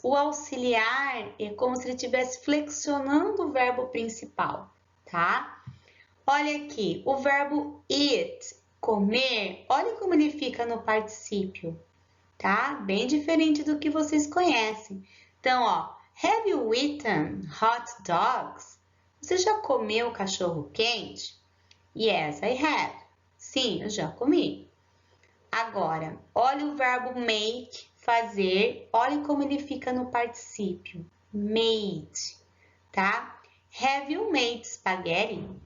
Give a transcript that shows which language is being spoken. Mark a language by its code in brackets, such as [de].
[pt] O auxiliar é como se ele estivesse flexionando o verbo principal, tá? Olha aqui, o verbo eat, comer, olha como ele fica no particípio, tá? Bem diferente do que vocês conhecem. Então, ó, [en] have you eaten hot dogs? [pt] Você já comeu cachorro quente? [en] Yes, I have. [pt] Sim, eu já comi. Agora, olha o verbo make, fazer. Olha como ele fica no particípio. Made, tá? [en] Have you made spaghetti?